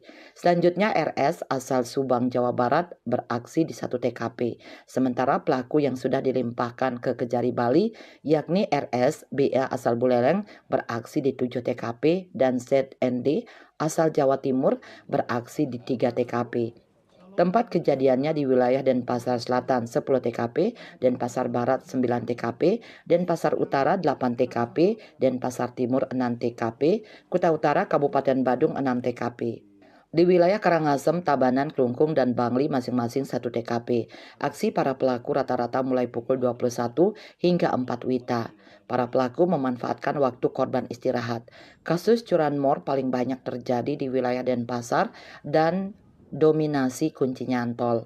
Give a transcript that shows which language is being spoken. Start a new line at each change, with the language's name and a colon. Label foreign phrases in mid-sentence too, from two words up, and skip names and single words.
Indonesian: Selanjutnya RS asal Subang Jawa Barat beraksi di 1 TKP. Sementara pelaku yang sudah dilimpahkan ke Kejari Bali yakni RS BA asal Buleleng beraksi di 7 TKP dan ZND asal Jawa Timur beraksi di 3 TKP. Tempat kejadiannya di wilayah Denpasar Selatan 10 TKP, Denpasar Barat 9 TKP, Denpasar Utara 8 TKP, Denpasar Timur 6 TKP, Kutai Utara Kabupaten Badung 6 TKP. Di wilayah Karangasem, Tabanan, Klungkung, dan Bangli masing-masing 1 TKP. Aksi para pelaku rata-rata mulai pukul 21 hingga 4 WITA. Para pelaku memanfaatkan waktu korban istirahat. Kasus curanmor paling banyak terjadi di wilayah Denpasar dan dominasi kunci nyantol.